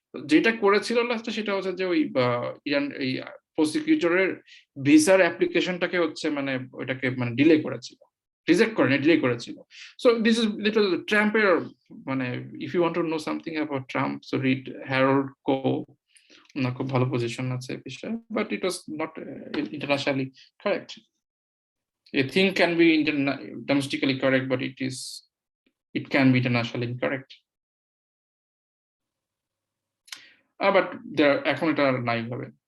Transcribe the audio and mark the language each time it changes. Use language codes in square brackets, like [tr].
[bn] যেটা করেছিল লাস্টে সেটা হচ্ছে যে ওই ইরান এই প্রসিকিউটরের ভিসার অ্যাপ্লিকেশনটাকে হচ্ছে মানে ওইটাকে মানে ডিলে করেছিল, রিজেক্ট করে না, ডিলে করেছিল। [en] so this is little ট্রাম্পের মানে, if you want to know something about Trump, so read Harold Koh, [bn] ওনার খুব ভালো পজিশন আছে বিষয়ে, [en] But it was not internationally correct. A thing can be domestically correct, but it can be internationally incorrect. [bn] But there এখন এটা নাই হবে.